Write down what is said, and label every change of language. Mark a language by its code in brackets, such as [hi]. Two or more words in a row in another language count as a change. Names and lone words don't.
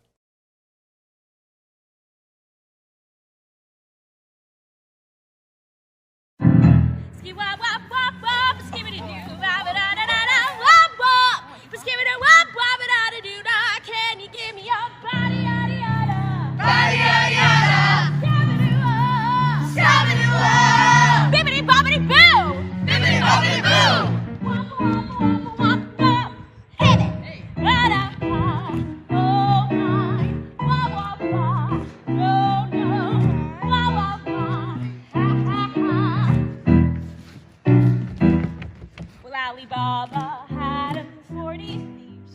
[en] Can you give me your body, yada yada? Body, yada, yada. Scabba-doo-wah. Bibbidi bobbidi boo! Bibbidi bobbidi boo. Well, Alibaba had 40 thieves.